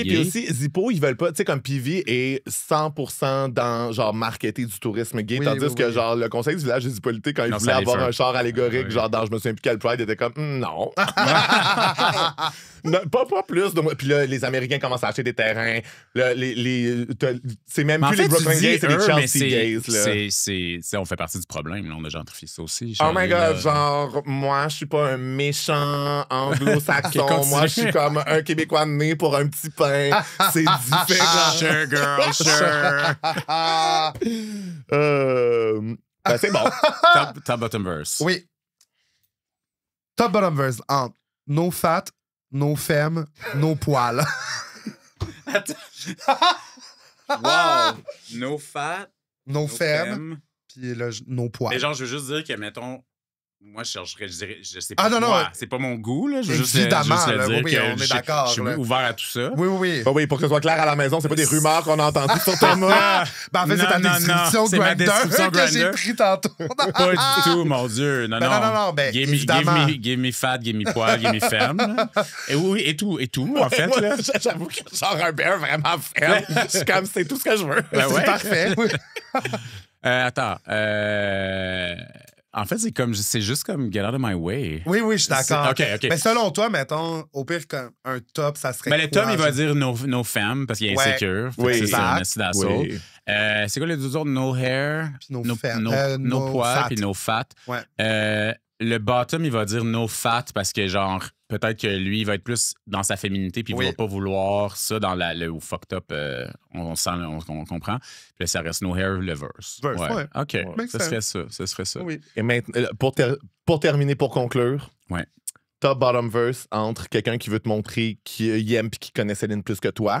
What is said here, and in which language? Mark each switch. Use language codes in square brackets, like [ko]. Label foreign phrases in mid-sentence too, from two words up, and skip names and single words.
[fr] Puis aussi, Zippo, ils veulent pas... Tu sais, comme PV est 100% dans, genre, marketer du tourisme gay, tandis que, genre, le conseil du village de Zippolité, quand ils voulaient avoir un char allégorique, genre, dans je me souviens plus quel Pride, était comme, non. Non, pas plus. Puis là, les Américains commencent à acheter des terrains. C'est même plus les Brooklyn gays, c'est les Chelsea gays. On fait partie du problème. Là. On a gentrifié ça aussi. [en] Oh my God, [fr] genre, moi, je suis pas un méchant anglo-saxon. Moi, je suis comme un Québécois né pour un petit pain. C'est différent. [en] Sure, girl, sure. [fr] Ben, c'est bon. [en] Top bottom verse. [fr] Oui. [en] Top bottom verse [fr] entre [en] no fat, [fr] no femme, no poil. Wow. [en] No fat. [fr] No femme. Puis là, no poil. Mais genre, je veux juste dire que, mettons, moi, je dirais, je sais pas. Ah non, non. C'est pas mon goût, là. Je veux évidemment, juste le dire oui, que on est d'accord. Je suis ouvert à tout ça. Oui, oui. Oui, pour que ce soit clair à la maison, c'est pas des rumeurs qu'on a entendues sur Thomas. Ben, en fait, c'est ta description Grindr que j'ai pris tantôt. Pas du tout, mon Dieu. Non, non. Ben, évidemment. [en] Give me fat, give me poil, give me femme. [fr] Et oui, et tout, en fait. Moi, là. j'avoue que genre un bear vraiment ferme. Je suis comme, c'est tout ce que je veux. Ben C'est ouais. parfait. Attends. En fait, c'est juste comme [en] get out of my way. [fr] Oui, je suis d'accord. OK. Mais selon toi, mettons, au pire, un top, ça serait Ben, le Tom, il va dire no femme parce qu'il est insécure. Oui, c'est un esti d'assaut. Oui. C'est quoi les deux autres? [en] No hair, [fr] Puis no poil, fat. puis [en] no fat. [fr] Ouais. Le bottom, il va dire no fat parce que, genre, peut-être que lui, il va être plus dans sa féminité puis il va pas vouloir ça dans le [en] fucked up. [fr] On comprend. Puis là, ça reste [en] no hair, [fr] le verse. Ouais. OK. Ouais. Ce serait ça. Oui. Et maintenant, pour terminer, pour conclure, [en] top bottom verse [fr] entre quelqu'un qui veut te montrer qu'il aime puis qui connaît Céline plus que toi.